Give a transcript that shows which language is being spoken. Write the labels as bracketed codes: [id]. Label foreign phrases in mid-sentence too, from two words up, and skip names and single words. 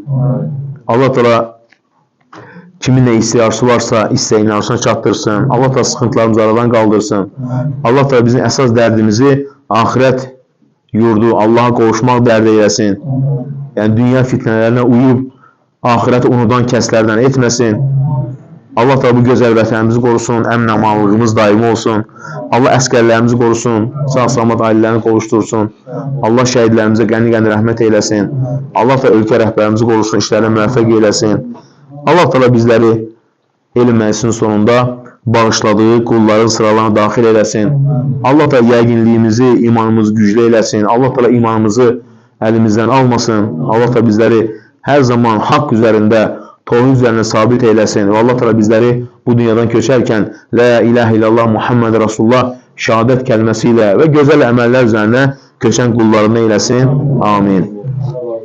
[tr] Allah Teala kimin ne ihtiyacı varsa isteğini arzusuna çattırsın. Allah Teala sıkıntılarımızı aradan kaldırsın. Allah Teala bizim esas derdimizi ahiret yurdu, Allah'a kavuşmak derdi eylesin. Yani dünya fitnelerine uyup ahireti unudan keslerden etmesin. Allah Teala bu güzel vətənimizi korusun, [az] əmin amanlığımız daimi olsun. Allah əsgərlərimizi korusun, sağ-salamat ailələrini qovuştursun. Allah şəhidlərimizə qəni-qəni rəhmət eyləsin. Allah Teala ölkə rəhbərimizi korusun, işlərinə müvəffəq eyləsin. Allah Teala bizləri elm məclisinin sonunda bağışladığı kulların sıralarına daxil eyləsin. Allah Teala yəqinliyimizi, imanımızı güclü eyləsin. [tr] Allah Teala imanımızı elimizden almasın. Allah Teala bizleri her zaman hak üzerinde, tevhid üzerine sabit eylesin. Ve Allah Teala bizleri bu dünyadan köçerken [ar] لا إله إلا الله محمد رسول الله [tr] şehadet kelimesiyle ve güzel emeller üzerine köçen kullarını eylesin.